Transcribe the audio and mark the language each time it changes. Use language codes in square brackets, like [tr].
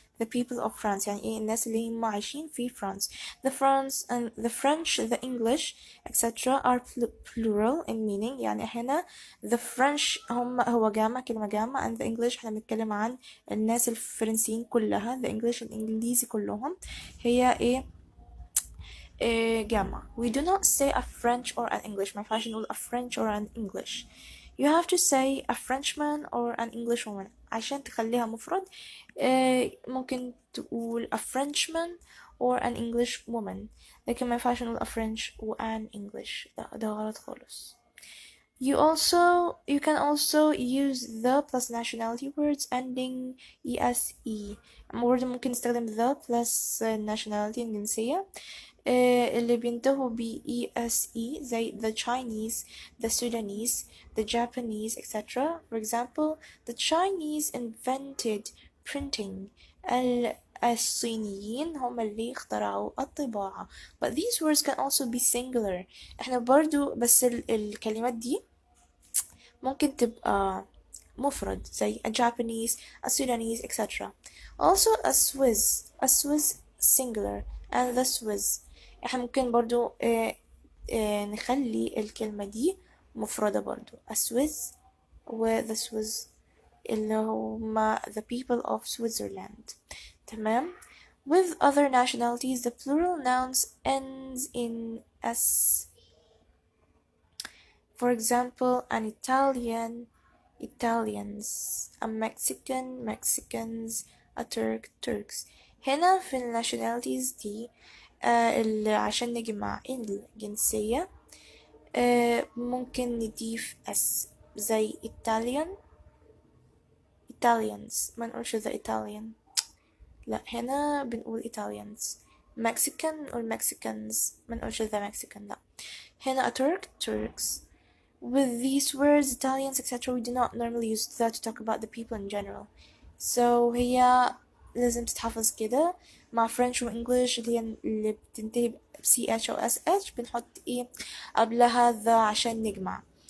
[ar] the people of France يعني ايه الناس اللي هم عايشين في فرنسا. [en] the French, the English etc. are plural in meaning. [ar] يعني هنا the French هو جامع، كلمة جامع. and the English احنا بنتكلم عن الناس الفرنسيين كلها. the English الإنجليزي كلهم هي جامع. [en] we do not say a French or an English. [ar] ما ينفعش نقول [en] a French or an English. you have to say a Frenchman or an Englishwoman. [ar] عشان تخليها مفرد ممكن تقول [en] a Frenchman or an Englishwoman. [ar] لكن ما ينفعش نقول a French or an English. ده غلط خالص. [en] You can also use the plus nationality words ending ese. [ar] برضه ممكن نستخدم [en] the plus nationality الجنسية [ar] اللي بينتهوا ب ESE زي the Chinese, the Sudanese, the Japanese, etc. [en] For example, the Chinese invented printing. [ar] الصينيين هم اللي اخترعوا الطباعة. [en] But these words can also be singular. [ar] احنا برضو بس الكلمات دي ممكن تبقى مفرد زي a Japanese, a Sudanese, etc. [en] Also a Swiss singular and the Swiss. [ar] احنا ممكن برضو نخلي الكلمة دي مفردة برضو a Swiss و the Swiss اللي هما [en] the people of Switzerland. تمام. With other nationalities the plural nouns ends in s. For example, an Italian, Italians, a Mexican, Mexicans, a Turk, Turks. [ar] هنا في ال nationalities دي اللي عشان نجمع الجنسية ممكن نضيف اس زي Italian, Italians ما نقولش the Italian. لا هنا بنقول Italians. Mexican or Mexicans ما نقولش the Mexican. لا هنا a Turk, Turks. [en] With these words, Italians, etc., we do not normally use that to talk about the people in general. [ar] So هي لازم تتحفظ كده مع French و English اللي بتنتهي ب CH أو SH بنحط إيه قبلها the عشان نجمع.